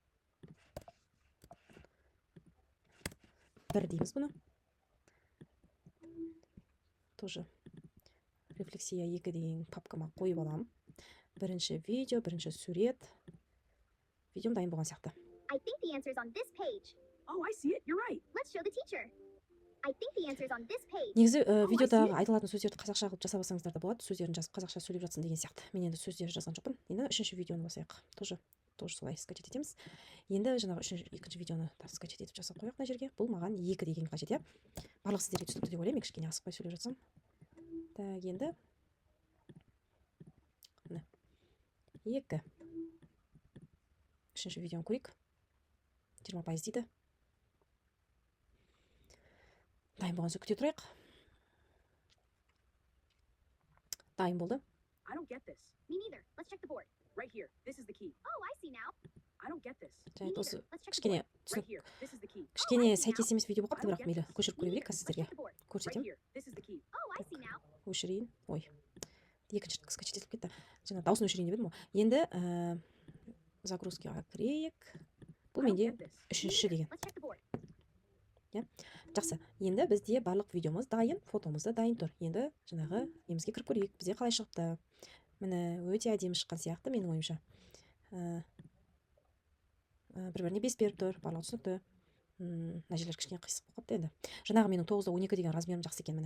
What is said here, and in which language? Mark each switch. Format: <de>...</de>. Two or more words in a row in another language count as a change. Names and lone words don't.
<kk>Бір дейміз бұны. Тоже рефлексия 2 деген папкама қойып алам. Бірінші видео, бірінші сурет. Видеом дайын болған сияқты.</kk> <en>I think the answer is on this page. Oh, I see it. You're right. Let's show the teacher. I think the answer is on this page.</en> <kk>Негізі видеодағы айтылатын сөздерді қазақша қылып жасап алсаңыздар да болады. Сөздерін жазып қазақша сөйлеп жатсын деген сияқты. Мен енді сөздер жазған жоқпын. Енді үшінші видеоны басайық. Тоже солай скачать етеміз. Енді жаңағы екінші видеоны скачать етіп жасап қояйық мына жерге. Бұл маған 2 деген қажет, иә. Барлық сіздерге түсінікті деп ойлаймын. Кішкене асықпай сөйлеп жатсам. Так, енді міне 2. Үшінші видеоны көрейік. 20% дейді. Дайын болған соң күте тұрайық. Дайын болды.</kk> <en>I don't get this. Me neither. Let's check the board. Right here. This is the key. Oh, I see now. I don't get this.</en> <kk>Және осы</kk> <en>Let's check the</en> <kk>кішкене</kk> <en>Right here. This is the key.</en> <kk>кішкене сәйкес емес видео болып қалыпты, бірақ мейлі көшіріп көре берейік сіздерге.</kk> <en>Right</en> <kk>Көрсетем.</kk> <en>here. This is the key. Oh, I see now.</en> <kk>Өшірейін. Ой. Екінші скачать етіліп кетті. Жаңа дауысын өшірейін деп едім ғой. Енді загрузкаға кірейік. Бұл</kk> <en>I don't</en> <kk>менде</kk> <en>get this.</en> <kk>үшінші деген.</kk> <en>Let's check the board.</en> <kk>Жақсы. Енді бізде барлық видеомыз дайын, фотомыз да дайын тұр. Енді жаңағы немізге кіріп көрейік. Бізде қалай шықты? Міне өте әдемі шыққан сияқты менің ойымша. Бір-біріне бес беріп тұр, барлығы түсінікті. Мына жерлер кішкене қисық болып қалыпты енді. Жаңағы менің 9-12 деген размерім жақсы екен, міне.</kk>